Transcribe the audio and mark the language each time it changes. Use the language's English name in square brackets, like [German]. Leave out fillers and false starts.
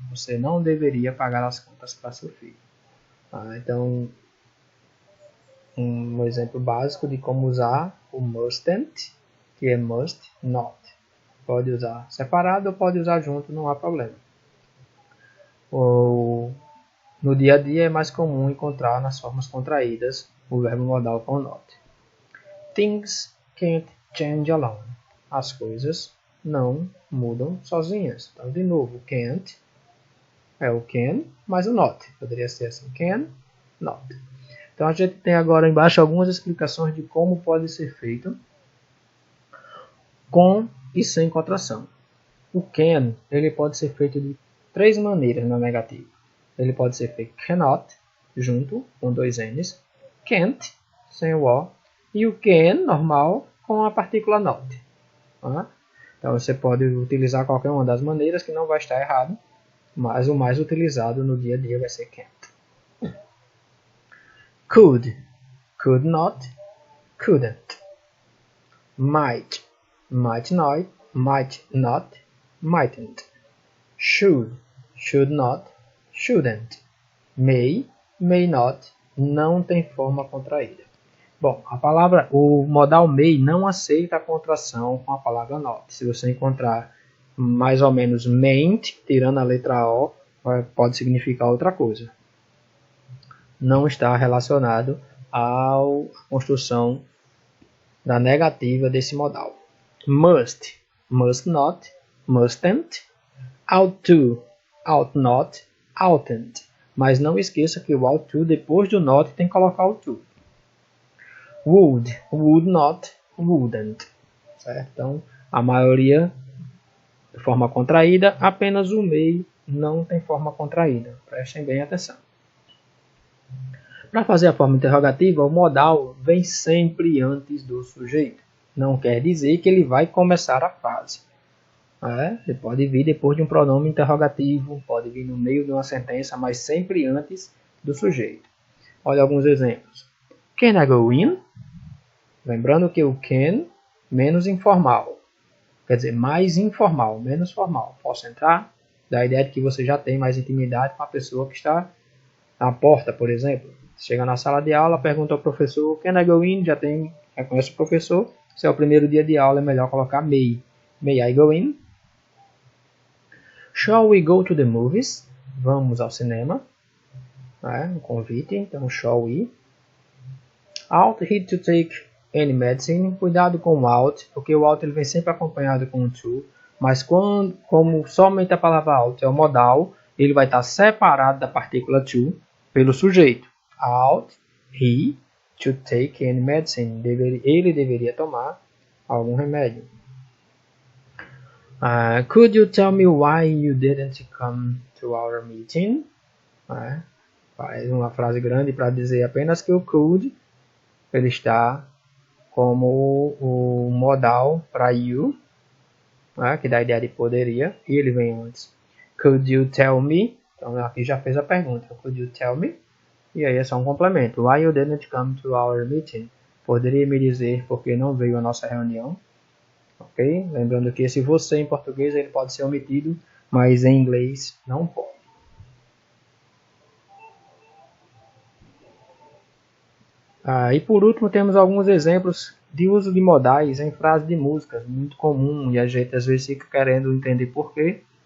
[Portuguese] Você não deveria pagar as contas para seu filho. Então, um exemplo básico de como usar o mustn't, que é must not. Pode usar separado ou pode usar junto, não há problema. No dia a dia é mais comum encontrar nas formas contraídas o verbo modal com not. [English] Things can't change alone. [Portuguese] As coisas não mudam sozinhas. Então, de novo, can't é o can, mais o not. Poderia ser assim, can, not. Então a gente tem agora embaixo algumas explicações de como pode ser feito com e sem contração. O can, ele pode ser feito de 3 maneiras na negativa. Ele pode ser feito cannot, junto, com 2 N's, can't, sem o O, e o can, normal, com a partícula not. Tá? Então você pode utilizar qualquer uma das maneiras que não vai estar errado, mas o mais utilizado no dia a dia vai ser can't. [English] Could, could not, couldn't. Might, might not, mightn't. Should, should not, shouldn't. May, may not, [Portuguese] não tem forma contraída. Bom, o modal may não aceita a contração com a palavra not. Se você encontrar mais ou menos mayn't, tirando a letra O, pode significar outra coisa. Não está relacionado à construção da negativa desse modal. [English] Must, must not, mustn't. Ought to, ought not, oughtn't. [Portuguese] Mas não esqueça que o ought to, depois do not, tem que colocar o to. [English] Would, would not, wouldn't. [Portuguese] Certo? Então, a maioria de forma contraída, apenas o may não tem forma contraída. Prestem bem atenção. Para fazer a forma interrogativa, o modal vem sempre antes do sujeito. Não quer dizer que ele vai começar a frase. Ele pode vir depois de um pronome interrogativo, pode vir no meio de uma sentença, mas sempre antes do sujeito. Olha alguns exemplos. [English] Can I go in? [Portuguese] Lembrando que o can, menos informal. Quer dizer, mais informal, menos formal. Posso entrar? Dá a ideia de que você já tem mais intimidade com a pessoa que está na porta, por exemplo. Chega na sala de aula, pergunta ao professor, [English] can I go in? [Portuguese] Já conhece o professor. Se é o primeiro dia de aula, é melhor colocar may. [English] May I go in? Shall we go to the movies? [Portuguese] Vamos ao cinema. Um convite, então shall we. [English] Ought he to take any medicine? [Portuguese] Cuidado com o ought, porque o ought ele vem sempre acompanhado com o to. Mas como somente a palavra ought é o modal, ele vai estar separado da partícula to pelo sujeito. [English] Ought he to take any medicine? [Portuguese] Ele deveria tomar algum remédio. [English] Could you tell me why you didn't come to our meeting? [Portuguese] Faz uma frase grande para dizer apenas que o could ele está como o modal para you, que dá a ideia de poderia, e ele vem antes. [English] Could you tell me? [Portuguese] Então aqui já fez a pergunta. [English] Could you tell me? [Portuguese] E aí é só um complemento. [English] Why you didn't come to our meeting? [Portuguese] Poderia me dizer por que não veio à nossa reunião? Ok? Lembrando que esse você em português ele pode ser omitido, mas em inglês não pode. E por último temos alguns exemplos de uso de modais em frases de músicas, muito comum, e a gente às vezes fica querendo entender por quê.